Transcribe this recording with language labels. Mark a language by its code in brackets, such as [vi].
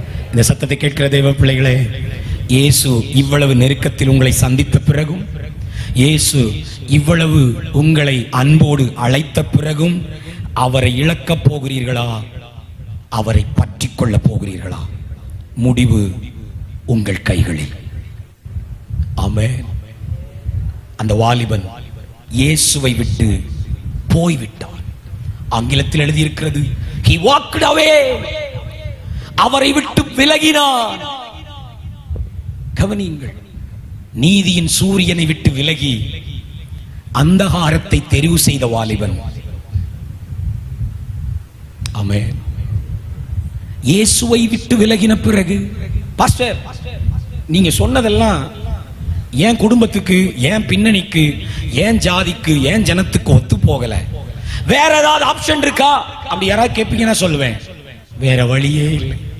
[ta] இந்த சத்தத்தை கேட்கிற தேவ பிள்ளைகளே, இயேசு இவ்வளவு நெருக்கத்தில் உங்களை சந்தித்த பிறகும், இயேசு இவ்வளவு உங்களை அன்போடு அழைத்த பிறகும் அவரை இழக்கப் போகிறீர்களா, அவரை பற்றிக் கொள்ளப் போகிறீர்களா? முடிவு உங்கள் கைகளில். ஆமென். அந்த வாலிபன் இயேசுவை விட்டு போய்விட்டான். ஆங்கிலத்தில் எழுதியிருக்கிறது, [en] he walked away. [ta] அவரை விட்டு விலகினான். கவனியுங்கள், நீதியின் சூரியனை விட்டு விலகி அந்தகாரத்தை தெரிவு செய்த வாலிபன். ஆமென். இயேசுவை விட்டு விலகின பிறகு, பாஸ்டர் நீங்க சொன்னதெல்லாம் என் குடும்பத்துக்கு, என் பின்னணிக்கு, என் ஜாதிக்கு, என் ஜனத்துக்கு ஒத்து போகல, வேற ஏதாவது ஆப்ஷன் இருக்கா அப்படி யாராவது கேட்பீங்கன்னா சொல்லுவேன், வேற வழியே இல்லை.